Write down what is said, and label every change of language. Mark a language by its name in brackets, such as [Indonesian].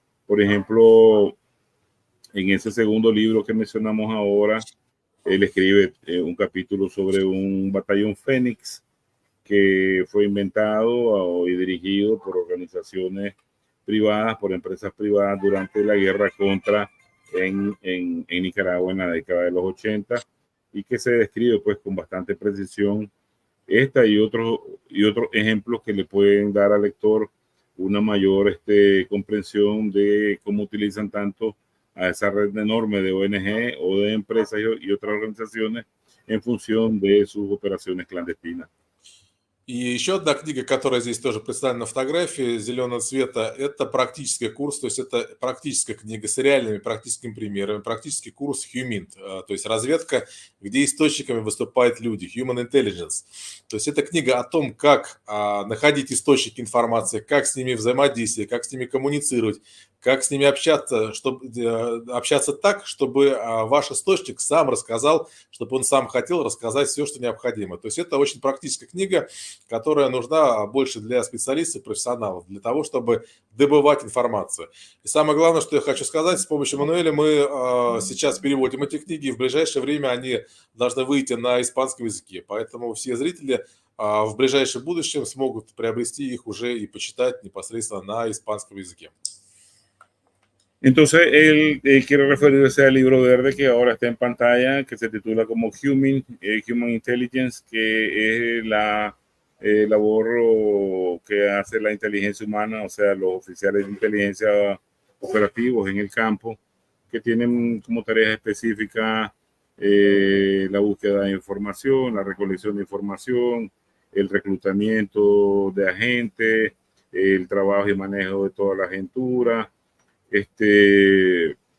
[Spanish] Por ejemplo, en ese segundo libro que mencionamos ahora, él escribe un capítulo sobre un batallón Fénix que fue inventado y dirigido por organizaciones privadas, por empresas privadas durante la guerra contra en Nicaragua en la década de los 80 y que se describe pues con bastante precisión esta y otros ejemplos que le pueden dar al lector una mayor comprensión de cómo utilizan tanto a esa red enorme de ONG o de empresas y otras organizaciones en función de sus operaciones clandestinas. [Russian] И еще одна книга, которая здесь тоже представлена на фотографии зеленого цвета, это практический курс, то есть это практическая книга с реальными практическими примерами, практический курс HUMINT, то есть разведка, где источниками выступают люди, Human Intelligence. То есть это книга о том, как находить источники информации, как с ними взаимодействовать, как с ними коммуницировать, как с ними общаться, чтобы общаться так, чтобы ваш источник сам рассказал, чтобы он сам хотел рассказать все, что необходимо. То есть это очень практическая книга, которая нужна больше для специалистов, профессионалов, для того, чтобы добывать информацию. И самое главное, что я хочу сказать, с помощью Мануэля мы сейчас переводим эти книги, и в ближайшее время они должны выйти на испанском языке. Поэтому все зрители в ближайшем будущем смогут приобрести их уже и почитать непосредственно на испанском языке. [Spanish] Entonces, él quiere referirse al libro verde que ahora está en pantalla, que se titula como Human Intelligence, que es la labor que hace la inteligencia humana, o sea, los oficiales de inteligencia operativos en el campo, que tienen como tareas específicas la búsqueda de información, la recolección de información, el reclutamiento de agentes, el trabajo y manejo de toda la agentura, que